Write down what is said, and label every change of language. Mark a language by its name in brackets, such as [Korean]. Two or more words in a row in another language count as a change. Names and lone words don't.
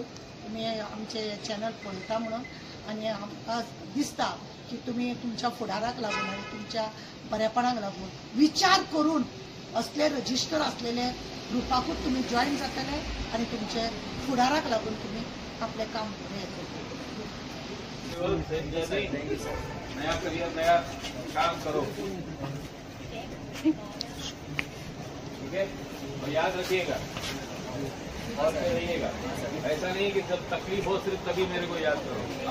[Konkani] तुम्ही आमचे चॅनल पळयता म्हणून आनी आमकां दिसता की तुम्ही तुमच्या फुडाराक लागून आनी तुमच्या बरेपणाक लागून विचार करून असले रजिस्टर असलेले ग्रुपाकूच तुम्ही जॉईन जातले आनी तुमचे फुडाराक लागून तुम्ही आपले काम बरें करतले. [Hindi] नया करियर, नया काम करो, ठीक है. और याद रखिएगा और रहिएगा. ऐसा नहीं कि जब तकलीफ हो सिर्फ तभी मेरे को याद करो.